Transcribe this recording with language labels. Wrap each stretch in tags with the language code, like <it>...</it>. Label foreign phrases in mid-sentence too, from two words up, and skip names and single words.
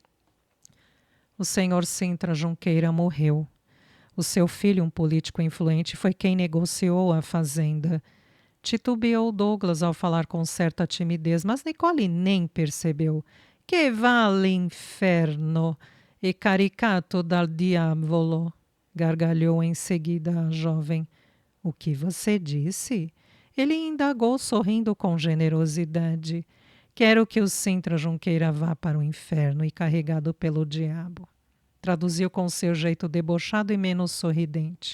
<pt>O senhor Sintra Junqueira morreu. O seu filho, um político influente, foi quem negociou a fazenda. Titubeou Douglas ao falar com certa timidez, mas Nicole nem percebeu. Que vale inferno!</pt> <it>E caricato dal diavolo,</it> <pt>gargalhou em seguida a jovem. O que você disse? Ele indagou, sorrindo com generosidade. Quero que o Sintra Junqueira vá para o inferno e carregado pelo diabo. Traduziu com seu jeito debochado e menos sorridente.</pt>